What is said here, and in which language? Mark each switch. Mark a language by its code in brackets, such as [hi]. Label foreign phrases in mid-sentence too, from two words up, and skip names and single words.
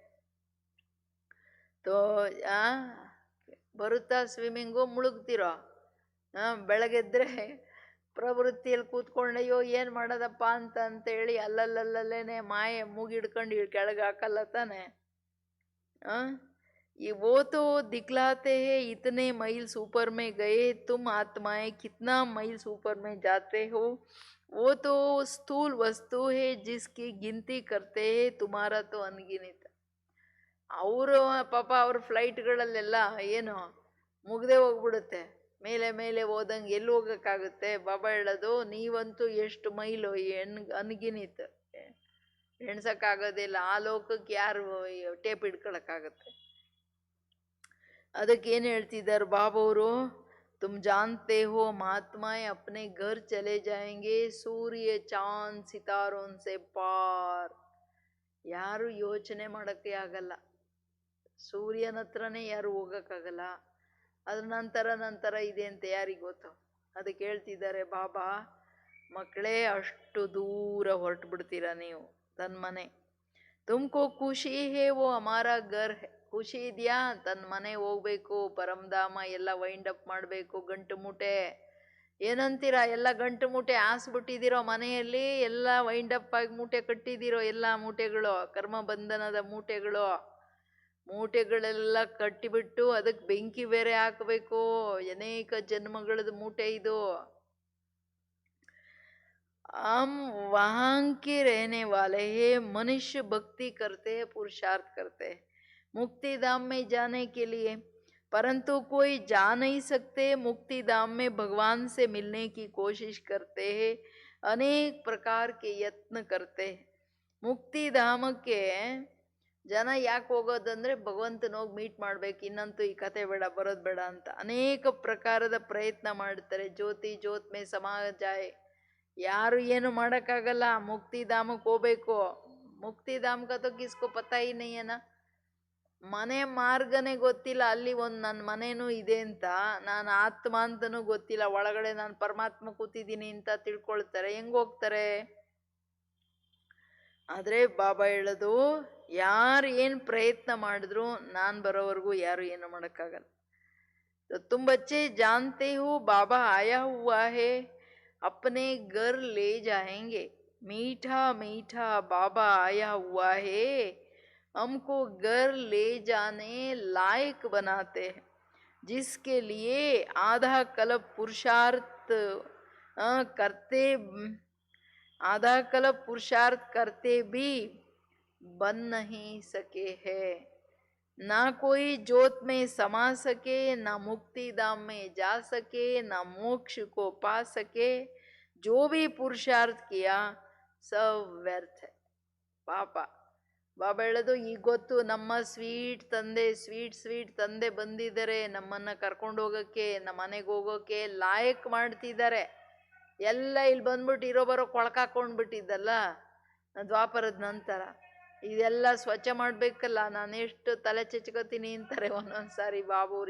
[kn] ಬರುತ್ತಾ ಸ್ವಿಮ್ಮಿಂಗು? ಮುಳುಗ್ತಿರೋ? ಬೆಳಗ್ಗೆದ್ರೆ ಪ್ರವೃತ್ತಿಯಲ್ಲಿ ಕೂತ್ಕೊಂಡಯ್ಯೋ ಏನು ಮಾಡೋದಪ್ಪ ಅಂತ ಹೇಳಿ ಅಲ್ಲಲ್ಲೇನೆ ಮಾಯೆ ಮೂಗಿಡ್ಕೊಂಡು ಕೆಳಗೆ ಹಾಕಲ್ಲ ತಾನೆ. [hi] ये वो तो दिखलाते हैं इतने माइल्स ऊपर में गए, तुम आत्माएं कितना माइल्स ऊपर में जाते हो. वो तो स्थूल वस्तु है जिसकी गिनती करते हैं, तुम्हारा तो अनगिनित. [kn] ಅವರು ಪಾಪ ಅವ್ರ ಫ್ಲೈಟ್ಗಳಲ್ಲೆಲ್ಲ ಏನು ಮುಗ್ದೇ ಹೋಗ್ಬಿಡುತ್ತೆ, ಮೇಲೆ ಮೇಲೆ ಹೋದಂಗೆ ಎಲ್ಲಿ ಹೋಗಕ್ಕಾಗುತ್ತೆ. ಬಾಬಾ ಹೇಳೋದು ನೀವಂತೂ ಎಷ್ಟು ಮೈಲು ಅನ್ಗಿನಿತ್, ಎಣ್ಸಕ್ಕಾಗೋದಿಲ್ಲ. ಆ ಲೋಕಕ್ಕೆ ಯಾರು ಟೇಪ್ ಹಿಡ್ಕೊಳಕ್ಕಾಗತ್ತೆ? ಅದಕ್ಕೆ ಏನು ಹೇಳ್ತಿದ್ದಾರೆ ಬಾಬವರು, [hi] तुम जानते हो महात्माएं अपने घर चले जाएंगे, सूर्य चांद सितारों से पार. [kn] ಯಾರು ಯೋಚನೆ ಮಾಡೋಕ್ಕೆ ಆಗಲ್ಲ, ಸೂರ್ಯನ ಹತ್ರನೇ ಯಾರು ಹೋಗಕ್ಕಾಗಲ್ಲ. ಅದ್ರ ನಂತರ ಇದೆ ಅಂತ ಯಾರಿಗೆ ಗೊತ್ತು? ಅದಕ್ಕೆ ಹೇಳ್ತಿದ್ದಾರೆ ಬಾಬಾ, ಮಕ್ಕಳೇ ಅಷ್ಟು ದೂರ ಹೊರಟು ಬಿಡ್ತೀರಾ ನೀವು ತನ್ನ ಮನೆ. [hi] तुमको खुशी है वो हमारा घर है. [kn] ಖುಷಿ ಇದೆಯಾ? ತನ್ನ ಮನೆ ಹೋಗ್ಬೇಕು, ಪರಮಧಾಮ ಎಲ್ಲ [en] wind up [kn] ಮಾಡಬೇಕು. ಗಂಟು ಮೂಟೆ ಏನಂತೀರಾ? ಎಲ್ಲ ಗಂಟು ಮೂಟೆ ಹಾಸ್ಬಿಟ್ಟಿದ್ದೀರೋ ಮನೆಯಲ್ಲಿ, ಎಲ್ಲ [en] wind up [kn] ಆಗಿ ಮೂಟೆ ಕಟ್ಟಿದ್ದೀರೋ ಎಲ್ಲ ಮೂಟೆಗಳು, ಕರ್ಮ ಬಂಧನದ ಮೂಟೆಗಳೆಲ್ಲ ಕಟ್ಟಿಬಿಟ್ಟು ಅದಕ್ಕೆ ಬೆಂಕಿ ಬೇರೆ ಹಾಕಬೇಕು. ಅನೇಕ ಜನ್ಮಗಳದ ಮೂಟೆ ಇದು. [hi] हम वहाँ के रहने वाले हैं. मनुष्य भक्ति करते हैं, पुरुषार्थ करते हैं मुक्ति धाम में जाने के लिए, परंतु कोई जा नहीं सकते. मुक्ति धाम में भगवान से मिलने की कोशिश करते हैं, अनेक प्रकार के यत्न करते हैं. मुक्ति धाम के [kn] ಜನ ಯಾಕೆ ಹೋಗೋದಂದ್ರೆ ಭಗವಂತನ ಹೋಗಿ ಮೀಟ್ ಮಾಡ್ಬೇಕು, ಇನ್ನಂತೂ ಈ ಕತೆ ಬೇಡ, ಬರೋದು ಬೇಡ ಅಂತ ಅನೇಕ ಪ್ರಕಾರದ ಪ್ರಯತ್ನ ಮಾಡ್ತಾರೆ. [hi] ज्योत में समा जाए. [kn] ಯಾರು ಏನು ಮಾಡೋಕ್ಕಾಗಲ್ಲ, ಮುಕ್ತಿಧಾಮಕ್ಕೆ ಹೋಗ್ಬೇಕು. [hi] ಮುಕ್ತಿಧಾಮ್ का तो किसको पता ही नहीं है ना. [kn] ಮನೆ ಮಾರ್ಗನೇ ಗೊತ್ತಿಲ್ಲ, ಅಲ್ಲಿ ಒಂದು ನನ್ನ ಮನೇನೂ ಇದೆ ಅಂತ, ನಾನು ಆತ್ಮ ಅಂತನೂ ಗೊತ್ತಿಲ್ಲ, ಒಳಗಡೆ ನಾನು ಪರಮಾತ್ಮ ಕೂತಿದ್ದೀನಿ ಅಂತ ತಿಳ್ಕೊಳ್ತಾರೆ, ಹೆಂಗ್ ಹೋಗ್ತಾರೆ? ಆದ್ರೆ ಬಾಬಾ ಹೇಳೋದು, ಯಾರು ಏನ್ ಪ್ರಯತ್ನ ಮಾಡಿದ್ರು ನಾನ್ ಬರೋವರೆಗೂ ಯಾರು ಏನು ಮಾಡಕ್ಕಾಗಲ್ಲ. [hi] तो तुम बच्चे जानते हो बाबा आया हुआ है, अपने घर ले जाएंगे, मीठा मीठा बाबा आया हुआ है, हमको घर ले जाने लायक बनाते हैं, जिसके लिए आधा कल्प पुरुषार्थ करते आधा कल्प पुरुषार्थ करते भी बन नहीं सके हैं. ना कोई ज्योत में समा सके, ना मुक्ति धाम में जा सके, ना मोक्ष को पा सके. जो भी पुरुषार्थ किया सब व्यर्थ है. [kn] ಪಾಪ ಬಾಬಾ ಹೇಳೋದು, ಈಗ ಗೊತ್ತು ನಮ್ಮ ಸ್ವೀಟ್ ತಂದೆ ಬಂದಿದ್ದಾರೆ, ನಮ್ಮನ್ನ ಕರ್ಕೊಂಡು ಹೋಗಕ್ಕೆ, ನಮ್ಮ ಮನೆಗೆ ಹೋಗೋಕೆ ಲಾಯಕ್ ಮಾಡ್ತಿದ್ದಾರೆ. ಎಲ್ಲ ಇಲ್ಲಿ ಬಂದ್ಬಿಟ್ಟು ಇರೋ ಬರೋ ಕೊಳಕಾಕೊಂಡ್ಬಿಟ್ಟಿದ್ದಲ್ಲ ದ್ವಾಪರದ ನಂತರ, ಇದೆಲ್ಲ ಸ್ವಚ್ಛ ಮಾಡ್ಬೇಕಲ್ಲ, ನಾನು ಎಷ್ಟು ತಲೆ ಚೆಚ್ಕೋತೀನಿ ಅಂತಾರೆ ಒಂದೊಂದ್ಸಾರಿ ಬಾಬುವ್ರು.